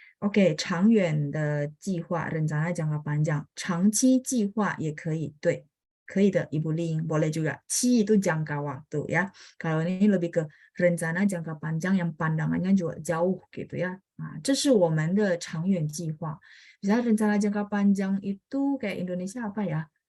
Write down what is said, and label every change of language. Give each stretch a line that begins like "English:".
Chinese: Oke, 长远的计划
Indonesian: rencana jangka panjang,
Chinese: 长期计划也可以，对。可以的，
Indonesian: Ibu Ling, boleh juga. Qi itu jangka waktu ya. Kalau ini lebih ke rencana jangka panjang yang pandangannya juga jauh gitu ya.
Chinese: Nah, 这是我们的长远计划.
Indonesian: Misalnya rencana jangka panjang itu kayak Indonesia apa ya?